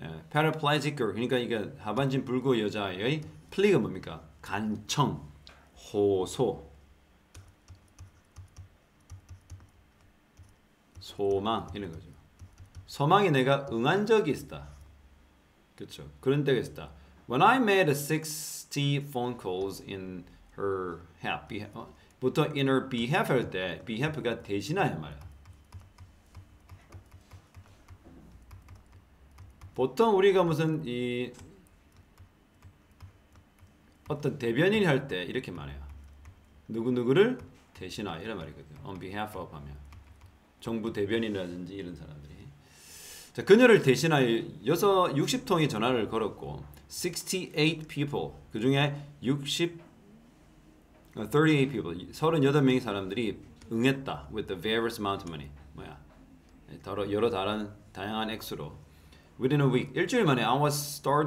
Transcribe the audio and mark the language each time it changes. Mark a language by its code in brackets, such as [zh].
[en] paraplegic girl [ko] 그러니까 이게 하반신 불구 여자의 플리가 뭡니까? 간청, 호소, 소망 이런 거죠. 소망이 내가 응한 적이 있다. 그렇죠. 그런 때가 있다. [en] When I made 60 phone calls in her behalf, [ko] 보통 [en] in her behalf [ko] 할 때 behalf가 대신하여 말이야. 보통 우리가 무슨 이 어떤 대변인이 할 때 이렇게 말해요. 누구누구를 대신하여 이런 말이거든요. [en] On behalf of [ko] 하면 정부 대변인이라든지 이런 사람들이 자, 그녀를 대신하여 60통의 전화를 걸었고 [en] 68 people [ko] 그 중에 [en] 38 people [ko] 38명의 사람들이 응했다 [en] with the various amount of money [ko] 뭐야 여러 다양한 액수로 [en] within a week [ko] 일주일 만에 [en] I was